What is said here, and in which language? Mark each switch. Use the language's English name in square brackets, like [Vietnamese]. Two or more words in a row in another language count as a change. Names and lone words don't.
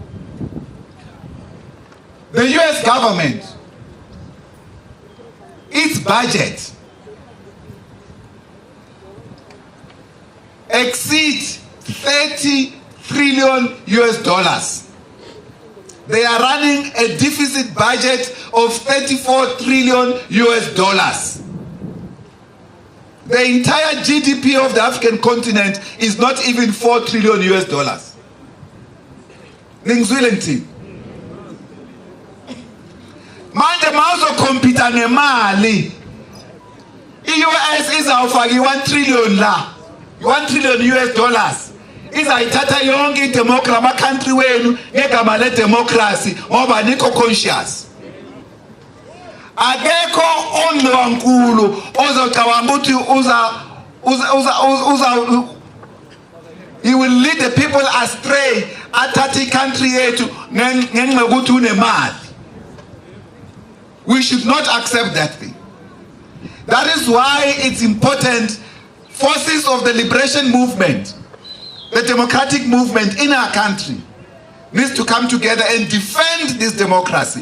[English] The US government, its budget exceeds 30 trillion US dollars. They are running a deficit budget of 34 trillion US dollars. The entire GDP of the African continent is not even 4 trillion US dollars. [Zulu] Ningizwile manje mawuzokompita ngemali, i-US izawufaka i-1 trillion la, [English] 1 trillion US dollars. [Zulu] Izayithatha yonke idemocracy ama-country wenu ngegama le-democracy ngoba nikho conscious. Akekho onwankulu ozocabanga ukuthi [English] he will lead the people astray [Zulu] athathe country yethu ngenxa yokuthi unemali. [English] We should not accept that thing. That is why it's important forces of the liberation movement, the democratic movement in our country, needs to come together and defend this democracy.